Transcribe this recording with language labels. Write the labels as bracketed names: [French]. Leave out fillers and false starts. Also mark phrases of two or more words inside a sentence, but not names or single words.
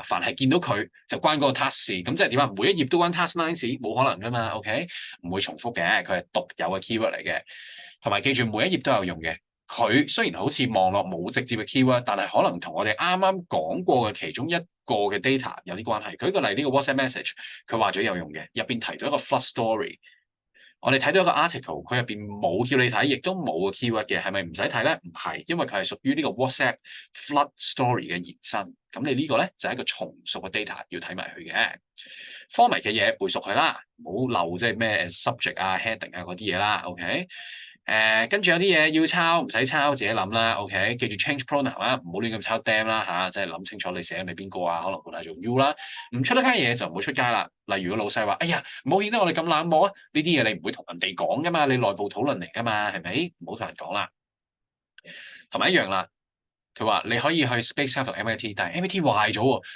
[Cantonese] 凡係見到佢就關嗰個 task 事，咁即係點啊？每一頁都關 [English] task line [Cantonese] 事，冇可能噶嘛。OK， 唔會重複嘅，佢係獨有嘅 keyword 嚟嘅。同埋記住每一頁都有用嘅。佢雖然好似望落冇直接嘅 keyword， 但係可能同我哋啱啱講過嘅其中一個嘅 data 有啲關係。舉個例，呢個 [English] WhatsApp message， [Cantonese] 佢話咗有用嘅，入邊提到一個 [English] flood story。 [Cantonese] 我哋睇到一個 article， 佢入邊冇叫你睇，亦都冇個 keyword 嘅，係咪唔使睇咧？唔係，因為佢係屬於呢個 [English] WhatsApp flood story [Cantonese] 嘅延伸。咁你呢個咧就係一個重熟嘅 data，要睇埋佢嘅 format 嘅嘢背熟佢啦，唔好漏即係咩 [English] subject heading [Cantonese] 嗰啲嘢啦。OK。跟住有啲嘢要抄，唔使抄，自己諗啦。OK， 記住 [English] change pronoun [Cantonese] 啦，唔好亂咁抄 them 啦即係諗清楚你寫係咪邊個啊？可能換下做 you 啦。唔出得街嘢就唔好出街啦。例如個老細話：哎呀，唔好顯得我哋咁冷漠啊！呢啲嘢你唔會同人哋講噶嘛，你內部討論嚟噶嘛，係咪？唔好同人講啦。同埋一樣啦，佢話你可以去 Space Shuttle MIT，但係 MIT 壞咗喎。